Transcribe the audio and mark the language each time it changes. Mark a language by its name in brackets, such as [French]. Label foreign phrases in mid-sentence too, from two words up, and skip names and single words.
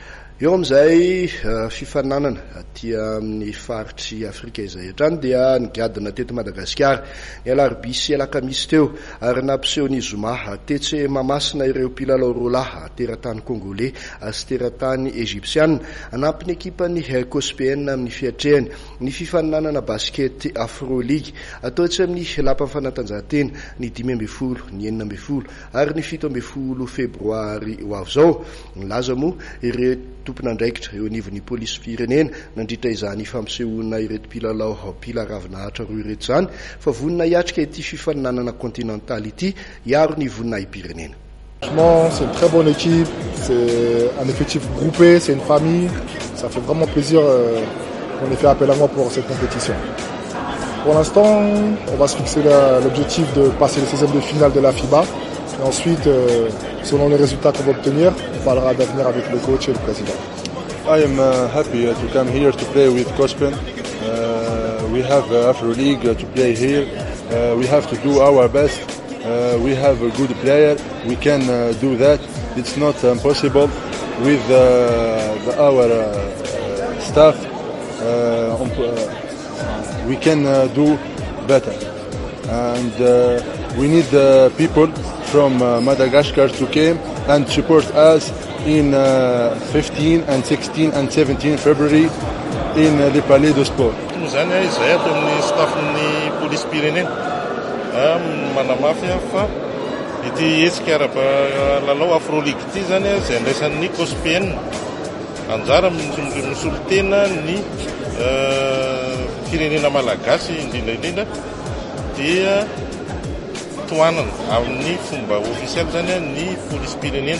[Malagasy] Eo amizay fifananana tia amin'ny faritry Afrika izay hatrany dia nigadina teto Madagasikara ny alarobia sy alakamisy teo ary nampiseho ny zoma tetsy Mamasina ireo mpilalao roalahy teratany Congolais sy teratany Egyptiana anampy ny ekipany Cospéenne amin'ny fiatrehany ny fifananana basket Afro League ataotsy amin'ny lapan'ny fanatanjahantena ny 12, ny 14 ary ny 17 febroary ho avy zao. Nilaza moa ireo tompon'andraikitra eo anivon'ny polisy firenena nandritra izany fampisehoana ireto mpilalao pila ravinahitra roa ireto zany fa vonina hiatrika ity fifaninanana continental ity hiaro ny voninahim-pirenena. [French] Franchement, c'est une très bonne équipe, c'est un effectif groupé, c'est une famille. Ça fait vraiment plaisir qu'on ait fait appel à moi pour cette compétition. Pour l'instant, on va se fixer l'objectif de passer les 16e de finale de la FIBA. Et ensuite, selon les résultats qu'on va obtenir, on parlera d'avenir avec le coach et le président. [English] I am happy to come here to play with Cospéenne. We have Afro League to play here. We have to do our best. We have a good player. We can do that. It's not impossible with our staff. We can do better. And we need people from Madagascar to come and support us in 15 and 16 and 17 February in the Palais de Sport. [Malagasy] Zany izay ato amin'ny staffin'ny polisy pirenena manamafy fa ity hetsika ara-lalao Afro League ity zany izay andraisan'ny Cospéenne anjara misolo tena ny firenena malagasy indrindra dia toanana amin'ny fomba ofisialy zany ny polisy pirenena